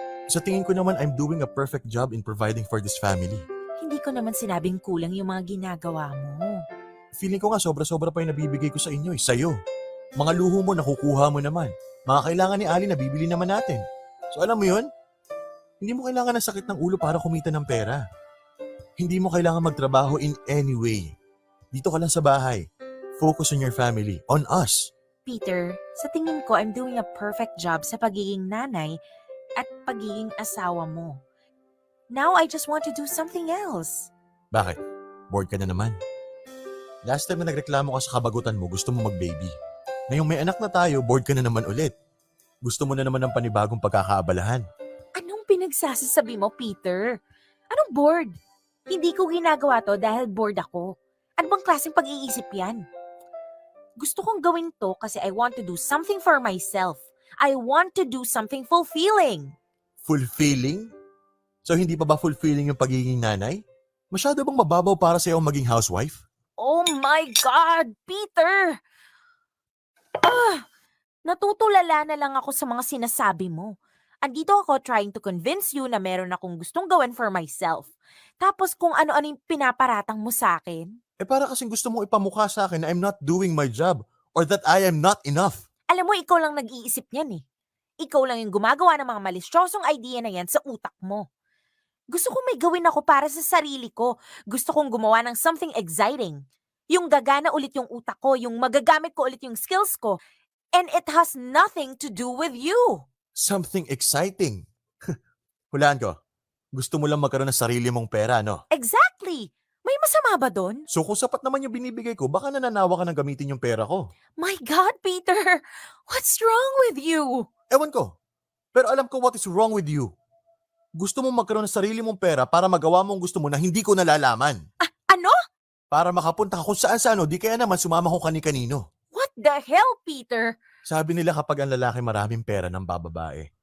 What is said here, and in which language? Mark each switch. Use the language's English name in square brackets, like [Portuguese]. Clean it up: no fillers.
[Filipino] Sa tingin ko naman, [English] I'm doing a perfect job in providing for this family. [Filipino] Hindi ko naman sinabing kulang yung mga ginagawa mo. Feeling ko nga sobra-sobra pa yung nabibigay ko sa inyo sa'yo. Mga luho mo, nakukuha mo naman. Mga kailangan ni Ali, nabibili naman natin. So alam mo yun? Hindi mo kailangan ng sakit ng ulo para kumita ng pera. Hindi mo kailangan magtrabaho [English] in any way. [Filipino] Dito ka lang sa bahay. [English] Focus on your family, on us. [Filipino] Peter, sa tingin ko, [English] I'm doing a perfect job [Filipino] sa pagiging nanay at pagiging asawa mo. [English] Now, I just want to do something else. [Filipino] Bakit? Bored ka na naman? Last time na nagreklamo ka sa kabagutan mo, gusto mo mag-baby. Ngayong may anak na tayo, bored ka na naman ulit. Gusto mo na naman ng panibagong pagkakaabalahan. Anong pinagsasasabi mo, Peter? Anong bored? Hindi ko ginagawa to dahil bored ako. Ano bang klaseng pag-iisip yan? Gusto kong gawin to kasi [English] I want to do something for myself. I want to do something fulfilling. [Filipino] Fulfilling? So hindi pa ba fulfilling yung pagiging nanay? Masyado bang mababaw para sa'yo ang maging housewife? [English] Oh my God, Peter! [Filipino] Natutulala na lang ako sa mga sinasabi mo. Andito ako [English] trying to convince you [Filipino] na meron akong gustong gawin [English] for myself. [Filipino] Tapos kung ano-ano yung pinaparatang mo sa akin. Para kasing gusto mo ipamukha sa akin na [English] I'm not doing my job or that I am not enough. [Filipino] Alam mo, ikaw lang nag-iisip niyan eh. Ikaw lang yung gumagawa ng mga malisyosong idea na yan sa utak mo. Gusto kong may gawin ako para sa sarili ko. Gusto kong gumawa ng something exciting. Yung gagana ulit yung utak ko, yung magagamit ko ulit yung skills ko. [English] And it has nothing to do with you. Something exciting. [Filipino] Hulaan ko. Gusto mo lang magkaroon ng sarili mong pera, no? Exactly! May masama ba doon? So kung sapat naman yung binibigay ko, baka nananawa ka ng gamitin yung pera ko. [English] My God, Peter! What's wrong with you? [Filipino] Ewan ko. Pero alam ko [English] what is wrong with you. [Filipino] Gusto mo magkaroon ng sarili mong pera para magawa mo ang gusto mo na hindi ko nalalaman. Ano? Para makapunta ka kung saan-saan, di kaya naman sumama ko kani-kanino. [English] What the hell, Peter? [Filipino] Sabi nila kapag ang lalaki maraming pera ng bababae.